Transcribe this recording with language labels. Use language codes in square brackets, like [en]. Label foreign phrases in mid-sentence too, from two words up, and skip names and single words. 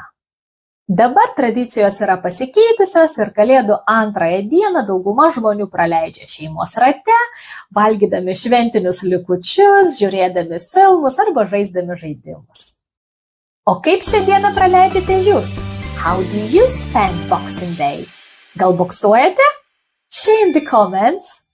[lt] Dabar tradicijos yra pasikeitusios ir Kalėdų antrąją dieną dauguma žmonių praleidžia šeimos rate, valgydami šventinius likučius, žiūrėdami filmus arba žaisdami žaidimus. O kaip šią dieną praleidžiate jūs? [en] How do you spend Boxing Day? [lt] Gal boksuojate? [en] Share in the comments.